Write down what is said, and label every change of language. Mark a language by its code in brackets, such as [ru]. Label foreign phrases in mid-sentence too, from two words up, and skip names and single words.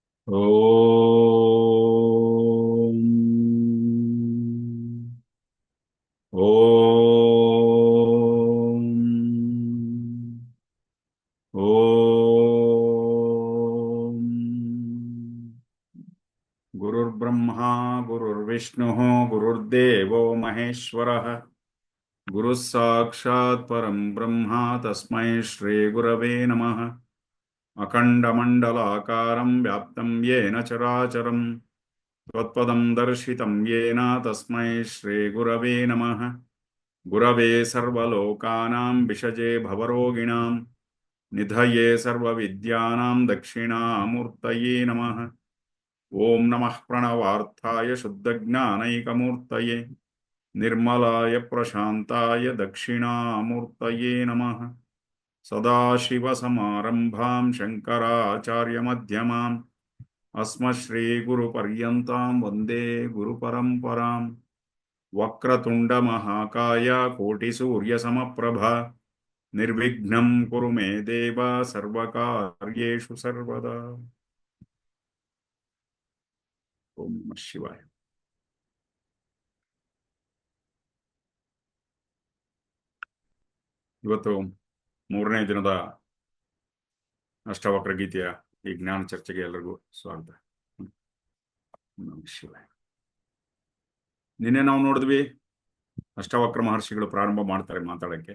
[sa] ಓಂ ಓಂ ಓಂ ಗುರುರ್ಬ್ರಹ್ಮ ಗುರುರ್ವಿಷ್ಣು ಗುರುರ್ದೇವೋ ಮಹೇಶ್ವರಃ ಗುರುಃ ಸಾಕ್ಷಾತ್ ಪರಂ ಬ್ರಹ್ಮ ತಸ್ಮೈ ಶ್ರೀ ಗುರವೇ ನಮಃ ಅಖಂಡಮಂಡಲಾಕಾರಂ ವ್ಯಾಪ್ತಂ ಯೇನ ಚರಾಚರಂ ತ್ವತ್ಪದಂ ದರ್ಶಿತಂ ಯೇನ ತಸ್ಮೈ ಶ್ರೀ ಗುರವೇ ನಮಃ ಗುರವೇ ಸರ್ವಲೋಕಾನಾಂ ವಿಷಜೇ ಭವರೋಗಿಣಾಂ ನಿಧಯೇ ಸರ್ವವಿದ್ಯಾನಾಂ ದಕ್ಷಿಣಾಮೂರ್ತಯೇ ನಮಃ ಓಂ ನಮಃ ಪ್ರಣವಾರ್ಥಾಯ ಶುದ್ಧಜ್ಞಾನೈಕಮೂರ್ತಯೇ ನಿರ್ಮಲಾಯ ಪ್ರಶಾಂತಾಯ ದಕ್ಷಿಣಾಮೂರ್ತಯೇ ನಮಃ ಸದಾಶಿವಸಮಾರಂಭಾಂ ಶಂಕರಾಚಾರ್ಯಮಧ್ಯಮಾಂ ಅಸ್ಮಶ್ರೀಗುರುಪರ್ಯಂತಾಂ ವಂದೇ ಗುರುಪರಂಪರಾಂ ವಕ್ರತುಂಡಮಹಾಕಾಯ ಕೋಟಿಸೂರ್ಯಸಮಪ್ರಭಾ ನಿರ್ವಿಘ್ನಂ ಕುರು ಮೇ ದೇವ ಸರ್ವಕಾರ್ಯೇಷು ಸರ್ವದಾ. ಓಂ ನಮಃ ಶಿವಾಯ. [kn] ಇವತ್ತು 3ನೇ ದಿನದ ಅಷ್ಟವಕ್ರ ಗೀತೆಯ ಈ ಜ್ಞಾನ ಚರ್ಚೆಗೆ ಎಲ್ಲರಿಗೂ ಸ್ವಾಗತ. [sa] ನಮಃ ಶಿವಾಯ. [kn] ನಿನ್ನೆ ನಾವು ನೋಡಿದ್ವಿ ಅಷ್ಟವಕ್ರ ಮಹರ್ಷಿಗಳು ಪ್ರಾರಂಭ ಮಾಡ್ತಾರೆ ಮಾತಾಡಕ್ಕೆ.